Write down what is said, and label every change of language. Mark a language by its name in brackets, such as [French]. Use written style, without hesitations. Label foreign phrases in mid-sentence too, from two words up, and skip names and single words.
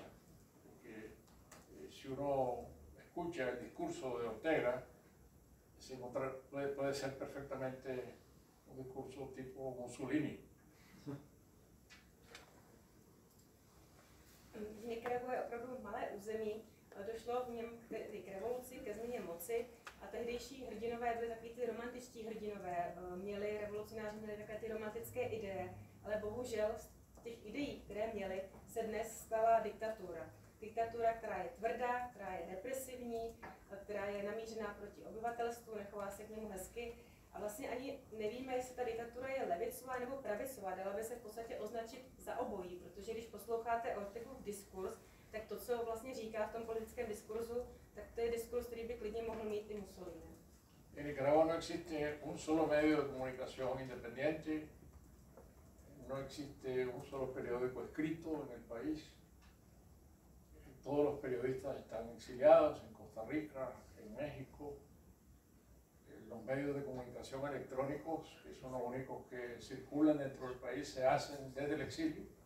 [Spanish] Porque si uno escucha el discurso de Ortega, puede ser perfectamente un discurso tipo Mussolini. [Czech] Nicaragua je opravdu malé území, došlo v něm k revoluci, ke změně moci a tehdejší hrdinové byli takový ty romantičtí hrdinové, revolucionáři měli takové ty romantické ideje, ale bohužel z těch ideí, které měli, se dnes stala diktatura. Diktatura, která je tvrdá, která je represivní, která je namířená proti obyvatelstvu, nechová se k němu hezky. A vlastně ani nevíme, jestli ta diktatura je levicová nebo pravicová, dala by se v podstatě označit za obojí, protože když posloucháte Ortegův diskurs, tak to, co vlastně říká v tom politickém diskurzu, tak to je diskurs, který by klidně mohl mít i Mussolini. [Spanish] En Nicaragua no existe un solo medio de comunicación independiente, no existe un solo periódico escrito en el país. Todos los periodistas están exiliados en Costa Rica, en México. Los medios de comunicación electrónicos, que son los únicos que circulan dentro del país, se hacen desde el exilio.